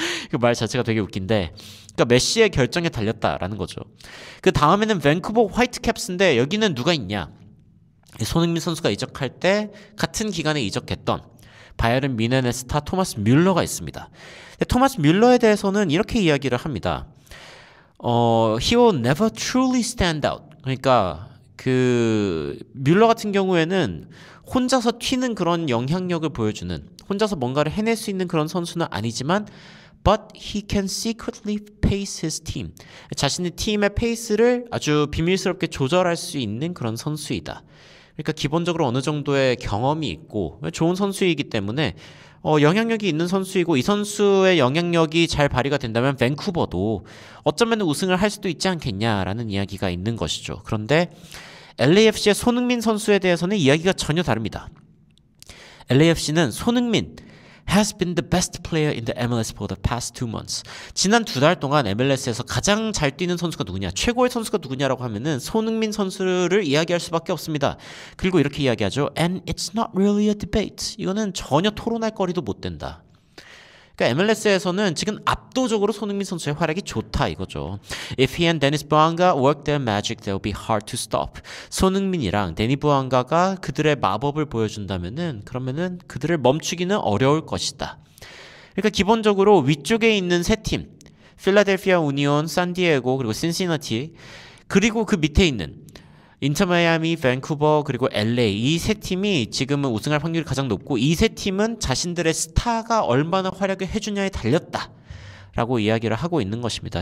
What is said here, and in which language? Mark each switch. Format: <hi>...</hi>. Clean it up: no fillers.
<ko>그 말 자체가 되게 웃긴데, 그러니까 메시의 결정에 달렸다라는 거죠. 그 다음에는 밴쿠버 화이트캡스인데, 여기는 누가 있냐? 손흥민 선수가 이적할 때 같은 기간에 이적했던 바이에른 뮌헨의 스타 토마스 뮬러가 있습니다. 토마스 뮬러에 대해서는 이렇게 이야기를 합니다.</ko> <en>He will never truly stand out.</en> <ko>그러니까 그 뮬러 같은 경우에는 혼자서 튀는 그런 영향력을 보여주는, 혼자서 뭔가를 해낼 수 있는 그런 선수는 아니지만,</ko> <en>but he can secretly pace his team.</en> <ko>자신의 팀의 페이스를 아주 비밀스럽게 조절할 수 있는 그런 선수이다. 그러니까 기본적으로 어느 정도의 경험이 있고 좋은 선수이기 때문에 영향력이 있는 선수이고, 이 선수의 영향력이 잘 발휘가 된다면 밴쿠버도 어쩌면 우승을 할 수도 있지 않겠냐라는 이야기가 있는 것이죠. 그런데 LAFC의 손흥민 선수에 대해서는 이야기가 전혀 다릅니다.</ko> <en>LAFC는 손흥민 has been the best player in the MLS for the past 2 months.</en> <ko>지난 2달 동안 MLS에서 가장 잘 뛰는 선수가 누구냐, 최고의 선수가 누구냐라고 하면은 손흥민 선수를 이야기할 수밖에 없습니다. 그리고 이렇게 이야기하죠.</ko> <en>And it's not really a debate.</en> <ko>이거는 전혀 토론할 거리도 못 된다. 그러니까 MLS에서는 지금 압도적으로 손흥민 선수의 활약이 좋다 이거죠.</ko> <en>If he and Dennis Bouanga work their magic, they'll be hard to stop.</en> <ko>손흥민이랑 데니 부앙가가 그들의 마법을 보여준다면은, 그러면은 그들을 멈추기는 어려울 것이다. 그러니까 기본적으로 위쪽에 있는 세 팀, 필라델피아 우니온, 산디에고, 그리고 신시나티, 그리고 그 밑에 있는 인터마이아미, 밴쿠버, 그리고 LA, 이 세 팀이 지금은 우승할 확률이 가장 높고, 이 세 팀은 자신들의 스타가 얼마나 활약을 해주냐에 달렸다 라고 이야기를 하고 있는 것입니다.</ko>